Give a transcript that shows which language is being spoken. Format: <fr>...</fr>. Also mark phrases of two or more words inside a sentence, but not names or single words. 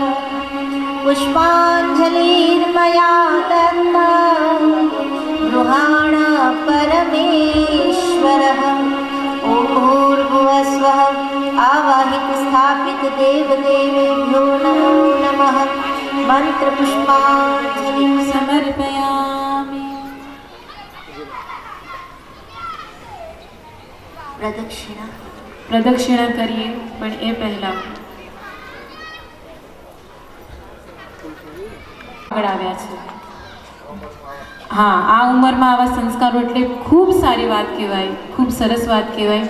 <sa>पुष्पाञ्जलिर्मया दत्ता गृहाण परमेश्वरः ॐ भूर्भुवस्वः आवाहित स्थापित देवदेवेभ्यो नमो नमः मंत्रपुष्पाञ्जलिं समर्पयामि।</sa> <gu>પ્રદક્ષિણા કરીએ, પણ એ પહેલા આગળ આવ્યા છે. હા, આ ઉંમરમાં આવા સંસ્કારો એટલે ખૂબ સારી વાત કહેવાય, ખૂબ સરસ વાત કહેવાય.</gu>